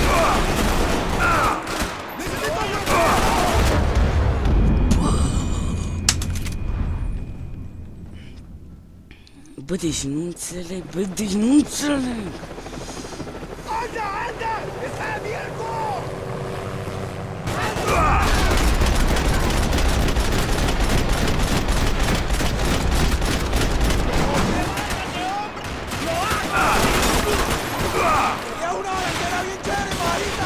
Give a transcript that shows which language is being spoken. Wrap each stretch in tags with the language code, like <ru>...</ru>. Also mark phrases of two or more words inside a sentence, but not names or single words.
<es>¡Necesito ayuda!</es> <ro>Bă, deci nu înțeleg, bă, deci nu înțeleg!</ro> <es>¡Anda! ¡Está abierto! ¡Ya una bandera bien chévere, marica!</es>